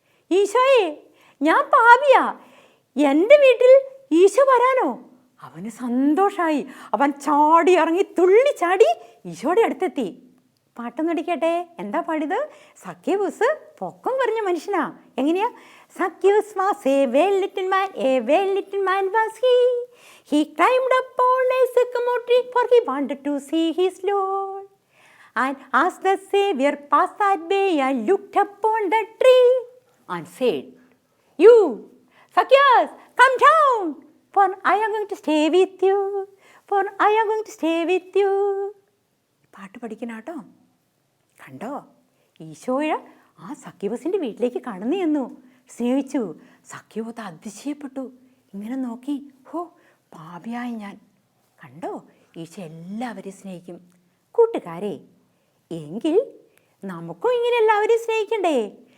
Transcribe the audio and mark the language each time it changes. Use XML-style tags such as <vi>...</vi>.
<ml>ഈശോയെ, ഞാൻ പാപിയാ, എൻ്റെ വീട്ടിൽ ഈശോ വരാനോ? അവന് സന്തോഷമായി. അവൻ ചാടി ഇറങ്ങി തുള്ളിച്ചാടി ഈശോയുടെ അടുത്തെത്തി. പാട്ടൊന്നും അടിക്കട്ടെ. എന്താ പാടിയത്? സഖ്യവൂസ് പൊക്കം കുറഞ്ഞ മനുഷ്യനാ. എങ്ങനെയാ?</ml> <en>Zacchaeus was a very little man, a very little man was he. He climbed up on a sycamore tree, for he wanted to see his Lord. And as the Savior passed that way, and looked upon the tree, and said, "You, Zacchaeus, come down, for I am going to stay with you. For I am going to stay with you."</en> <ml>പാട്ട് പഠിക്കണാട്ടോ. കണ്ടോ? ഈശോയ ആ സഖ്യവസിൻ്റെ വീട്ടിലേക്ക് കടന്നു ചെന്നു, സ്നേഹിച്ചു. സഖ്യവത്ത് അതിശയപ്പെട്ടു. ഇങ്ങനെ നോക്കി, ഹോ, പാപിയായി ഞാൻ. കണ്ടോ? ഈശോ എല്ലാവരെയും സ്നേഹിക്കും. കൂട്ടുകാരെ, എങ്കിൽ നമുക്കും ഇങ്ങനെ എല്ലാവരെയും സ്നേഹിക്കണ്ടേ?</ml>